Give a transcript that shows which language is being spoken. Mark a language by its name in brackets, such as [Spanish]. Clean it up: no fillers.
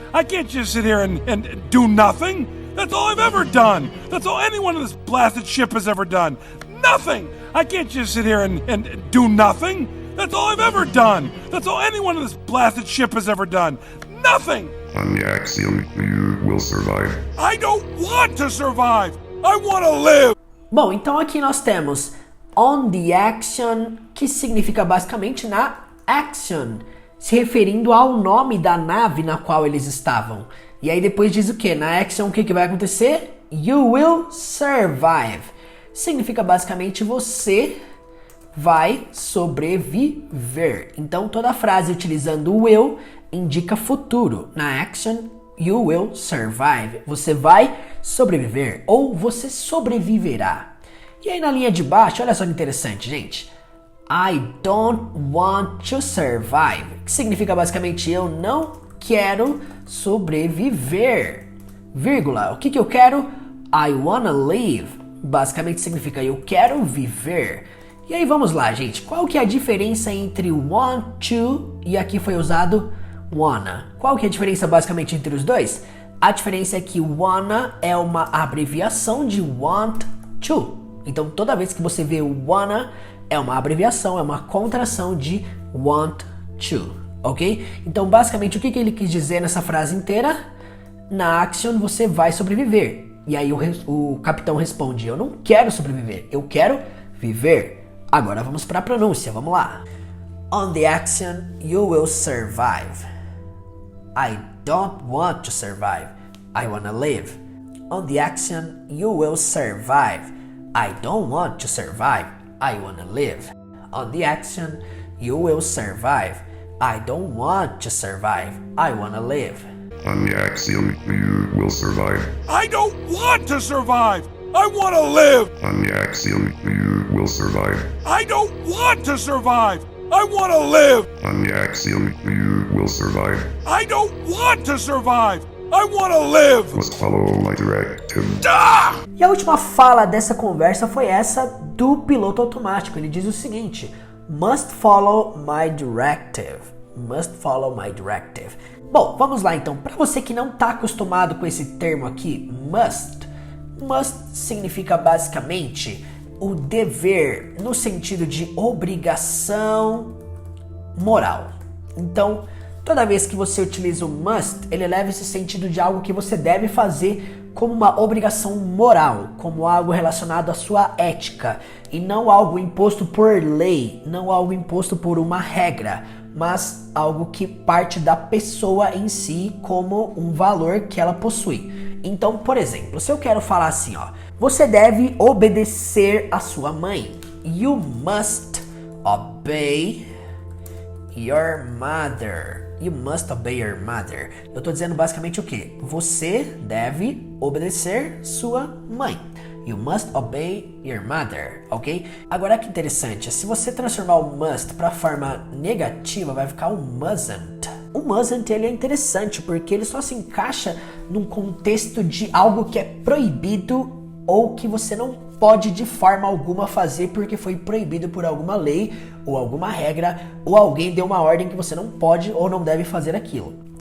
[English] I can't just sit here and do nothing. That's all I've ever done. That's all anyone in this blasted ship has ever done. Nothing. I can't just sit here and do nothing. That's all I've ever done. That's all anyone in this blasted ship has ever done. Nothing. On the axiom, you will survive. I don't want to survive. I want to live. [Portuguese] Bom, então aqui nós temos [English] on the action, [Portuguese] que significa basicamente na action, se referindo ao nome da nave na qual eles estavam. E aí depois diz o que? Na action o que vai acontecer? [English] You will survive. [Portuguese] Significa basicamente você vai sobreviver. Então toda frase utilizando o will indica futuro. [English] Na action, you will survive. [Portuguese] Você vai sobreviver ou você sobreviverá. E aí na linha de baixo, olha só que interessante, gente. [English] I don't want to survive. [Portuguese] Que significa basicamente eu não quero sobreviver. Vírgula. O que eu quero? [English] I wanna live. [Portuguese] Basicamente significa eu quero viver. E aí vamos lá, gente. Qual que é a diferença entre want to e aqui foi usado wanna? Qual que é a diferença basicamente entre os dois? A diferença é que wanna é uma abreviação de want to. Então toda vez que você vê o wanna é uma abreviação, é uma contração de want to, ok? Então basicamente o que ele quis dizer nessa frase inteira? Na action você vai sobreviver. E aí o capitão responde, eu não quero sobreviver, eu quero viver. Agora vamos para a pronúncia, vamos lá. [English] On the action, you will survive. I don't want to survive. I wanna live. On the action, you will survive. I don't want to survive. I wanna live. On the action, you will survive. I don't want to survive. I wanna live. On the axiom, you will survive. I don't want to survive. I want to live. On the axiom, you will survive. I don't want to survive. I want to live. On the axiom, you will survive. I don't want to survive. I want to live. Must follow my directive. Ah! [Portuguese] E a última fala dessa conversa foi essa do piloto automático. Ele diz o seguinte: [English] must follow my directive. Must follow my directive. [Portuguese] Bom, vamos lá então. Para você que não está acostumado com esse termo aqui, must significa basicamente o dever no sentido de obrigação moral. Então, toda vez que você utiliza o must, ele leva esse sentido de algo que você deve fazer como uma obrigação moral, como algo relacionado à sua ética, e não algo imposto por lei, não algo imposto por uma regra, mas algo que parte da pessoa em si como um valor que ela possui. Então, por exemplo, se eu quero falar assim, ó, você deve obedecer a sua mãe. [English] You must obey your mother. You must obey your mother. [Portuguese] Eu tô dizendo basicamente o quê? Você deve obedecer sua mãe. [English] You must obey your mother, ok? [Portuguese] Agora que interessante, se você transformar o must para forma negativa, vai ficar o mustn't. O mustn't ele é interessante porque ele só se encaixa num contexto de algo que é proibido ou que você não pode de forma alguma fazer porque foi proibido por alguma lei ou alguma regra ou alguém deu uma ordem que você não pode ou não deve fazer aquilo.